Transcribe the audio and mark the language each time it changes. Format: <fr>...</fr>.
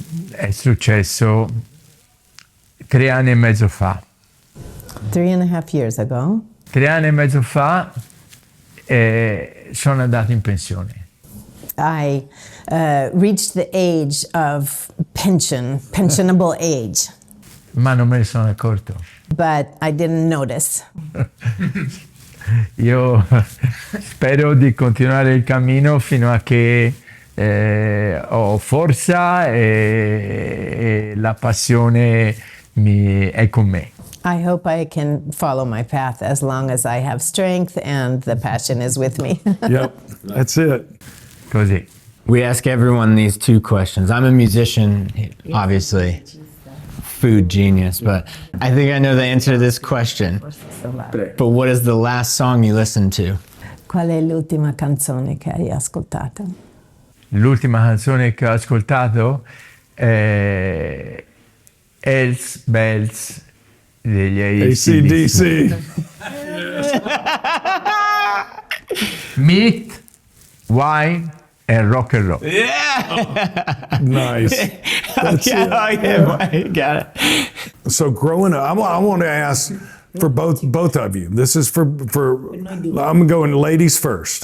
<it>È successo 3 anni e mezzo fa.</it> <en>3.5 years ago.</en> <it>3 anni e mezzo fa sono andato in pensione.</it> <en>I reached the age of pensionable age.</en> <it>Ma non me ne sono accorto.</it> <en>But I didn't notice.</en> <it>Io spero di continuare il cammino fino a che ho forza e la passione è con me.</it> <en>I hope I can follow my path as long as I have strength and the passion is with me. Yep, that's it.</en> <it>Così.</it> <en>We ask everyone these 2 questions. I'm a musician, obviously, food genius, but I think I know the answer to this question. But what is the last song you listened to?</en> <it>Qual è l'ultima canzone che hai ascoltato? L'ultima canzone che ho ascoltato è Hells Bells degli AC/DC.</it> <en>Meat, wine and rock and roll. Nice. That's it. Got it. So growing up, I want to ask for both of you. This is for I'm going ladies first.</en>